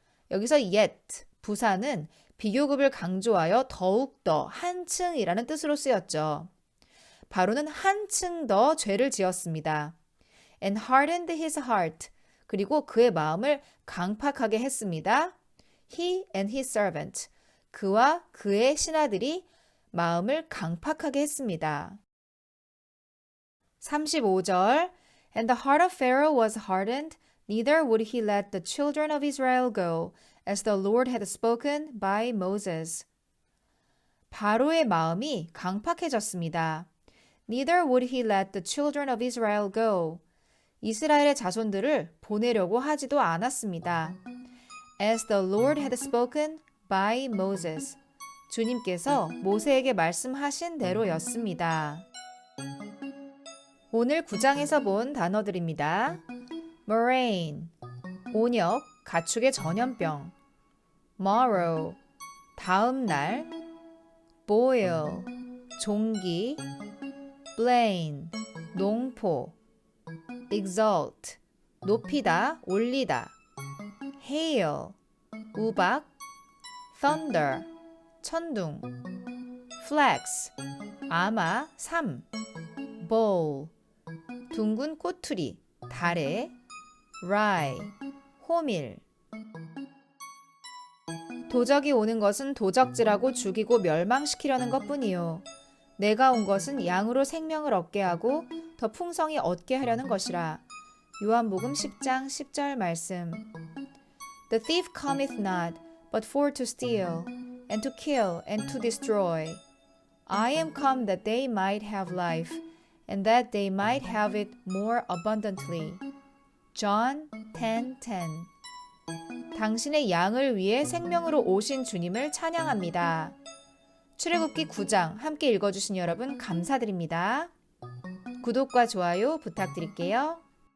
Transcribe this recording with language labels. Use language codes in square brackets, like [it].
[ko] 여기서 yet, 부사는 비교급을 강조하여 더욱더 한층이라는 뜻으로 쓰였죠. 바로는 한층 더 죄를 지었습니다. [en] And hardened his heart. [ko] 그리고 그의 마음을 강팍하게 했습니다. [en] He and his servant. [ko] 그와 그의 신하들이 마음을 강팍하게 했습니다. [en] 35절 And the heart of Pharaoh was hardened, neither would he let the children of Israel go, as the Lord had spoken by Moses. [ko] 바로의 마음이 강팍해졌습니다. [en] Neither would he let the children of Israel go. [ko] 이스라엘의 자손들을 보내려고 하지도 않았습니다. [en] As the Lord had spoken by Moses. [ko] 주님께서 모세에게 말씀하신 대로였습니다. 오늘 9장에서 본 단어들입니다. moraine, 온역, 가축의 전염병. morrow, 다음 날. boil, 종기. blame, 농포. exalt, 높이다, 올리다. hail, 우박. thunder, 천둥. flax, 아마, 삼. bowl, 둥근 꼬투리, 다래. rye, 호밀. 도적이 오는 것은 도적질하고 죽이고 멸망시키려는 것뿐이요. 내가 온 것은 양으로 생명을 얻게 하고 더 풍성히 얻게 하려는 것이라. 요한복음 10장 10절 말씀. [en] The thief cometh not, but for to steal, and to kill, and to destroy. I am come that they might have life, and that they might have it more abundantly. John 10:10. [ko] 당신의 양을 위해 생명으로 오신 주님을 찬양합니다. 출애굽기 9장 함께 읽어주신 여러분 감사드립니다. 구독과 좋아요 부탁드릴게요.